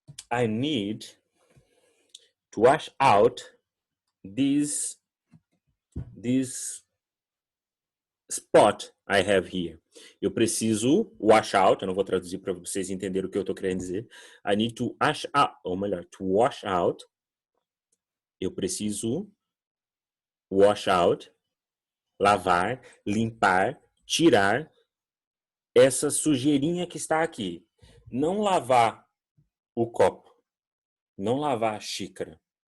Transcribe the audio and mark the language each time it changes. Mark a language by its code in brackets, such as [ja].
[en] I need to wash out this spot I have here. [pt] Eu preciso wash out, eu não vou traduzir para vocês entenderem o que eu estou querendo dizer. [en] I need to wash out, [pt] ou melhor, [en] to wash out. [pt] Eu preciso wash out, lavar, limpar, tirar essa sujeirinha que está aqui. Não lavar o copo, não lavar a xícara.